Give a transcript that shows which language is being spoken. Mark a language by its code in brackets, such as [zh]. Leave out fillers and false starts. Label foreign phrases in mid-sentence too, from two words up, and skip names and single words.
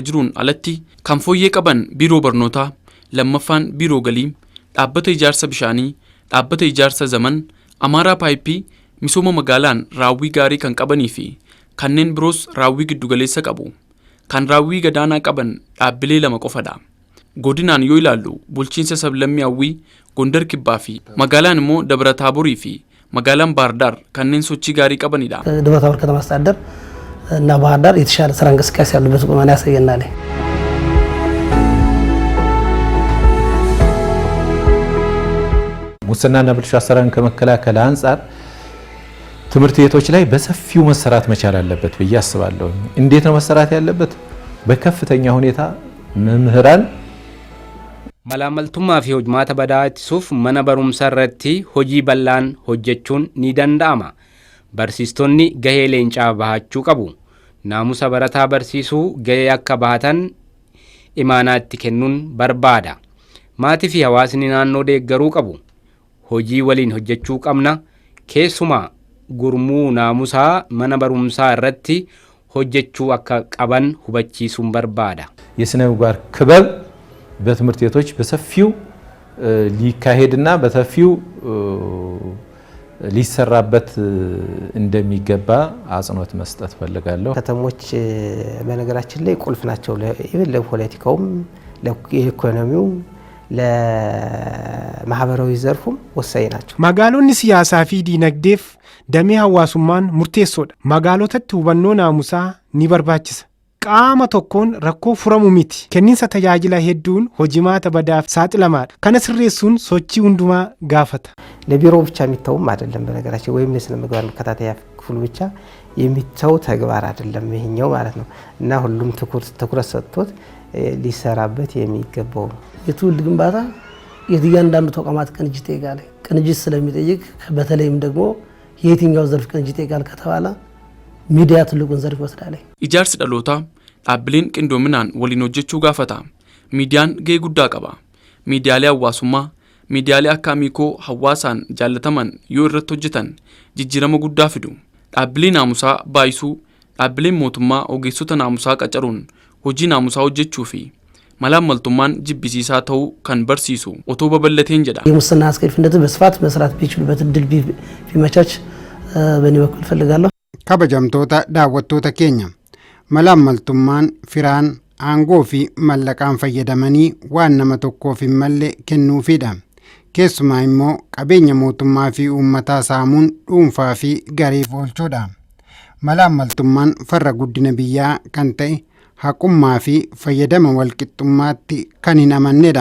[om] jiruun alatti kan fooyyee qaban biiroo barnootaa lammaffaan biiroo galii dhaabbata ijaarsa bishaanii dhaabbata ijaarsa zaman amaaraa paayipii misooma magaalaan raawwii gaarii kan qabanii fi kanneen biroos raawwii giddugaleessa qabu kan raawwii gadaanaa qaban dhaabbilee lama qofadha godinaan yoo ilaallu bulchiinsa sablammii hawwii gondar kibbaa fi magaalaan immoo dabra taaborii fi magaalaan baardaar kanneen sochii gaarii qabanidha [am] ደብረ ታቦር ከተማ አስተዳደር እና ባህር ዳር የተሻለ ስራ እንቅስቃሴ ያለበት ቁመና ያሳየናል። ሙስናና ብልሹ አሰራርን ከመከላከል አንጻር ትምህርት ቤቶች ላይ በሰፊው መሰራት መቻል አለበት ብዬ አስባለሁ። እንዴት ነው መሰራት ያለበት? በከፍተኛ ሁኔታ መምህራን [om] malaamaltummaa fi hojimaata badaa ittisuuf mana barumsaa irratti hojii bal'aan hojjechuun ni danda'ama. Barsiistonni gahee leencaa bahachuu qabu. Naamusa barataa barsiisuu gahee akka bahatan imaanaatti kennuun barbaada. Maatii fi hawaasni naannoo deeggaruu qabu. Hojii waliin hojjechuu qabna. Keessumaa gurmuu naamusaa mana barumsaa irratti hojjechuu akka qaban hubachiisuun barbaada. [am] የስነ ምግባር ክበብ በትምህርት ቤቶች በሰፊው ሊካሄድና በሰፊው ሊሰራበት እንደሚገባ አጽንኦት መስጠት ፈልጋለሁ። ከተሞች በነገራችን ላይ ቁልፍ ናቸው ለፖለቲካውም ለኢኮኖሚው ለማህበራዊ ዘርፉም ወሳኝ ናቸው። [om] magaalonni siyaasaa fi diinagdeef damee hawaasummaan murteessoodha. magaalotatti hubannoo naamusaa ni barbaachisa. qaama tokkoon rakkoo furamu miti. kenniinsa tajaajila hedduun hojimaata badaaf saaxilamaadha. kana sirreessuun sochii hundumaa gaafata. [am] ለቢሮ ብቻ የሚተውም አይደለም በነገራችን ወይም ለስነ ምግባር መከታተያ ክፍሉ ብቻ የሚተው ተግባር አይደለም ይሄኛው ማለት ነው እና ሁሉም ትኩረት ሰጥቶት ሊሰራበት የሚገባው የትውልድ ግንባታ የእያንዳንዱ ተቋማት ቅንጅት ይጠይቃል። ቅንጅት ስለሚጠይቅ በተለይም ደግሞ የትኛው ዘርፍ ቅንጅት ይጠይቃል ከተባለ ሚዲያ ትልቁን ዘርፍ ይወስዳል። [om] ijaarsa dhaloota dhaabbilee qindoominaan waliin hojjechuu gaafata. ሚዲያን gahee guddaa qaba. miidiyaalee hawaasummaa miidiyaalee akka Amiikoo hawaasaan jaallataman yoo irratti hojjetan jijjiirama guddaa fidu. dhaabbilee naamusaa baay'isuu dhaabbileen mootummaa ogeessota naamusaa qacaruun hojii naamusaa hojjechuu fi malaamaltummaan jibbisiisaa ta'uu kan barsiisu otoo babal'ateen jedha. [am] የሙስና አስከፊነትን በስፋት መስራት ቢችሉበት እድል ቢመቻች በእኔ በኩል ፈልጋለሁ። [om] kabajamtoota daawwattoota keenya malaamaltummaan firaan aangoo fi mallaqaan fayyadamanii waan nama tokkoof hin malle kennuufidha. keessumaa immoo qabeenya mootummaa fi uummataa saamuun dhuunfaa fi gareef oolchuudha. malaamaltummaan farra guddina biyyaa kan ta'e haqummaa fi fayyadama walqixxummaatti kan hin amannedha.